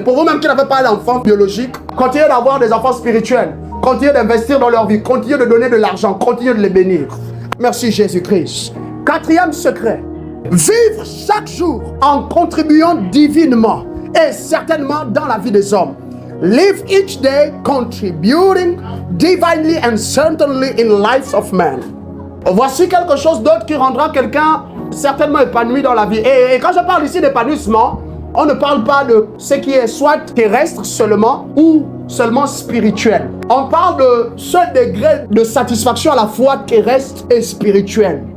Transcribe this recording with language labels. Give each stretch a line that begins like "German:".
French: Pour vous-même qui n'avez pas d'enfants biologiques, continuez d'avoir des enfants spirituels. Continuez d'investir dans leur vie. Continuez de donner de l'argent. Continuez de les bénir. Merci Jésus-Christ. Quatrième secret. Vivre chaque jour en contribuant divinement et certainement dans la vie des hommes.
English: Live each day contributing divinely and certainly in lives of men.
French: Voici quelque chose d'autre qui rendra quelqu'un certainement épanoui dans la vie. Et quand je parle ici d'épanouissement, on ne parle pas de ce qui est soit terrestre seulement ou seulement spirituel. On parle de ce degré de satisfaction à la fois terrestre et spirituel.